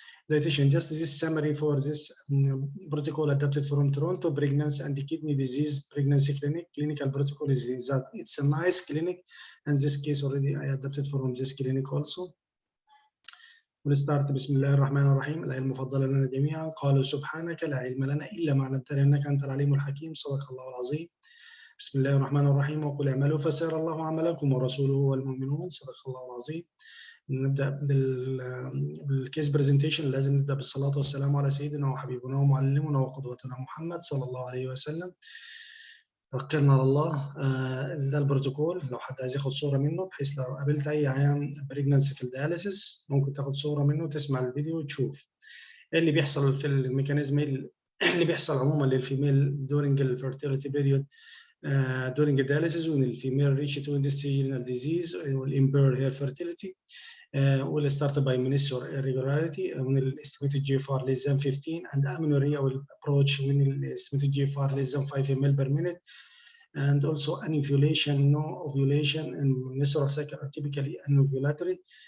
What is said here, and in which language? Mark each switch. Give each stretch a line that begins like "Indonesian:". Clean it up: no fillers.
English: Dietitian, just this summary for this protocol adapted from Toronto Pregnancy and Kidney Disease Pregnancy Clinic. Clinical protocol is that it's a nice clinic, and this case already I adapted from this clinic also. We'll start
Arabic: بسم الله الرحمن الرحيم. الآية المفضلة لنا جميعا. قالوا سبحانك لا علم لنا إلا ما علمتنا إنك أنت العليم الحكيم. صدق الله العظيم. بسم الله الرحمن الرحيم. وقل اعملوا فسيرى الله عملكم ورسوله والمؤمنون. صدق الله العظيم. نبدأ بالكيس برزنتيشن. لازم نبدأ بالصلاة والسلام على سيدنا وحبيبنا ومعلمنا وقدوتنا محمد صلى الله عليه وسلم. توكلنا على الله. ده البروتوكول، لو حد عايز ياخد صورة منه، بحيث لو قابلت أي عيان بريجنانسي في الدياليسيس ممكن تاخد صورة منه وتسمع الفيديو وتشوف إيه اللي بيحصل في الميكانيزم، اللي بيحصل عموما للفيميل during الفيرتيليتي بيريود
English: during the dialysis when the female reach to intestinal disease will impair her fertility. Will start by menstrual irregularity when the estimated GFR less than 15, and amenorrhea will approach when the estimated GFR less than 5 ml per minute, and also anovulation, no ovulation, and menstrual cycle are typically anovulatory.